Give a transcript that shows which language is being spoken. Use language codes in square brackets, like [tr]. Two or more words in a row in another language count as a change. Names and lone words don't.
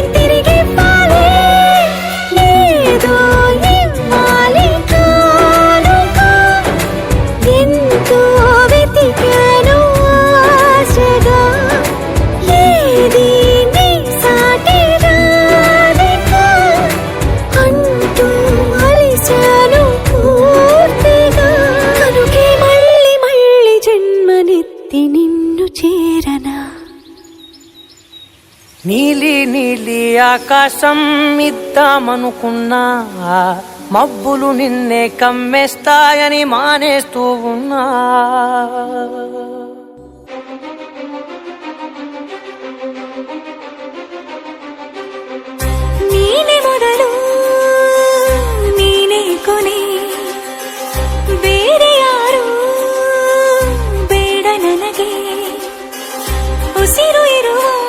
[te] తిరిగివ్వాలి ఏదో ఇవ్వాలి కానుక ఎంతో వెతికాను ఆశగా ఏది నీ సాటి రాధిక అంటూ అలిశాను పూర్తిగా కనుకే మళ్ళీ మళ్ళీ జన్మనెత్తి నిన్ను చేరనా నీలి నీలి ఆకాశం ఇద్దామనుకున్నా మబ్బులు నిన్నే కమ్మేస్తాయని మానేస్తూ ఉన్నా [kn] ನೀನೆ ಮೊದಲು ನೀನೆ ಕೊನೆ ಬೇರೆ ಯಾರು ಬೇಡ ನನಗೆ ಉಸಿರು ಇರುವ